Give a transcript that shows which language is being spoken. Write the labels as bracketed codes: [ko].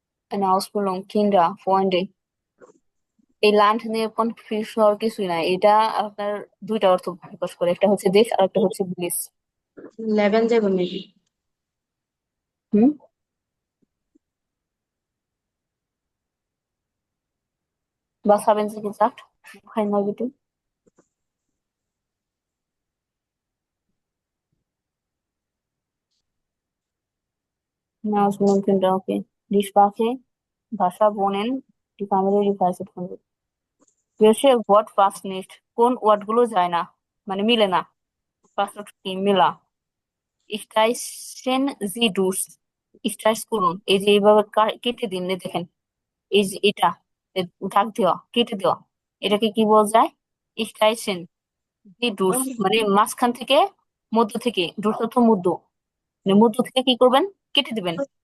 [de] eine Ausbildung, Kinder, Freunde। [bn] এই land নিয়ে confuse হওয়ার কিছুই নাই, এটা আপনার দুইটা অর্থ প্রকাশ করে, একটা হচ্ছে দেশ আর একটা হচ্ছে ভিলেজ। 11 যাবে maybe. Hmm. [de] Was haben Sie gesagt? Einmal bitte. Eine Ausbildung, Kinder, okay. Die Sprache, [bn] ভাষা, [de] Wohnen, die Familie, die Freizeit. Welche Wort passt nicht? [bn] কোন ওয়ার্ড গুলো যায় না, মানে মিলে না? ফার্স্ট কি? মিলা। স্ট্রাইসেন জি ডুস, স্ট্রাইস করুন, এই যে এইভাবে কেটে দিন, এই দেখেন, এই যে এটা, দাগ দেওয়া, কেটে দেওয়া, এটাকে কি বলা যায়? স্ট্রাইসেন। দি ডুস মানে মাঝখান থেকে, মধ্য থেকে, ডুস অর্থ মধ্য, মানে মধ্য থেকে কি করবেন, কেটে দিবেন।